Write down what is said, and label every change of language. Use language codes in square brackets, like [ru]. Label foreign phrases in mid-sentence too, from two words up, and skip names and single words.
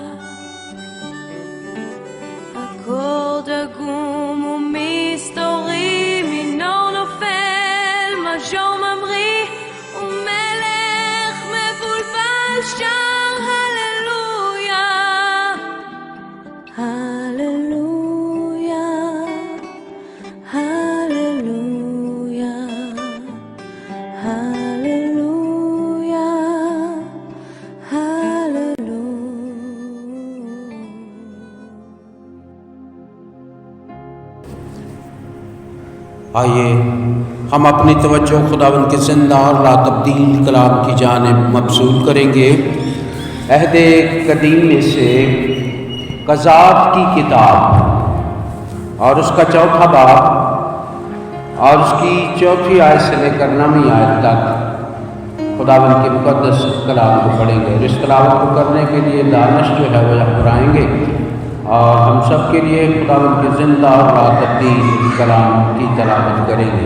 [he] אקורד עגום ומסתורי, מינור נופל, מז'ור ממריא, ומלך מבולבל שר הללויה, הללויה, הללויה, הללויה, הללויה. [ur] آئیے ہم اپنی توجہ خداوند کے زندہ اور لا تبدیل کلام کی جانب مبذول کریں گے۔ عہد قدیم میں سے قضات کی کتاب اور اس کا چوتھا باب اور اس کی چوتھی آیت سے لے کر 9ویں آیت تک خداوند کے مقدس کلام کو پڑھیں گے، اور اس تلاوت کو کرنے کے لیے دانش جو ہے وہ یہاں پر آئیں گے اور ہم سب کے لیے خداوند کے زندہ اور لا تبدیل کلام کی تلاوت کریں گے۔